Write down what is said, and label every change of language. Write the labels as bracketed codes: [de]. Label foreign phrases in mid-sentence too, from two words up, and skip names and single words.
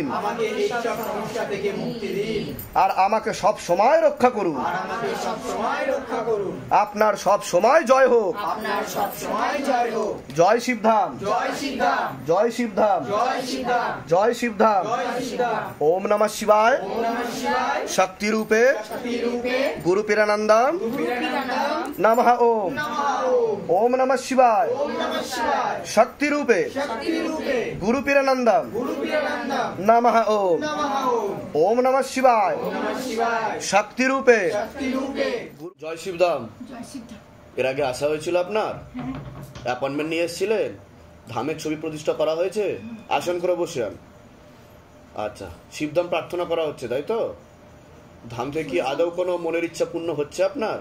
[bn] আমাকে এই সব সমস্যা থেকে মুক্তি দিন, আর আমাকে সব সময় রক্ষা করুন। আর আমাকে সব সময় রক্ষা করুন। আপনার সব সময় জয় হোক। আপনার সব সময় জয় হোক। জয় শিবধাম, জয় শিবধাম, জয় শিবধাম, জয় শিবধাম, জয় শিবধাম। জয় শিবধাম। [sa] ওম নমঃ শিবায়। ওম নমঃ শিবায়। [bn] শক্তি রূপে শক্তি রূপে গুরু পীরানন্দম গুরু পীরানন্দম [sa] নমঃ ওম। নমঃ ওম। ওম নমঃ শিবায়। ওম নমঃ শিবায়। [bn] শক্তি রূপে শক্তি রূপে গুরু পীরানন্দম গুরু পীরানন্দম [sa] নমঃ ওম। নমঃ ওম। ওম নমঃ শিবায়। ওম নমঃ শিবায়। [bn] শক্তি রূপে শক্তি রূপে জয় শিবধাম। জয় সিদ্ধা। এর আগে আসা হয়েছিল আপনার? অ্যাপয়েন্টমেন্ট নিয়ে এসেছিলেন? ধামের ছবি প্রতিষ্ঠা করা হয়েছে? আসন করে বসে আন। আচ্ছা, শিবধাম প্রার্থনা করা হচ্ছে তাই তো? ধাম থেকে কি আদৌ কোনো মনের ইচ্ছা পূর্ণ হচ্ছে আপনার?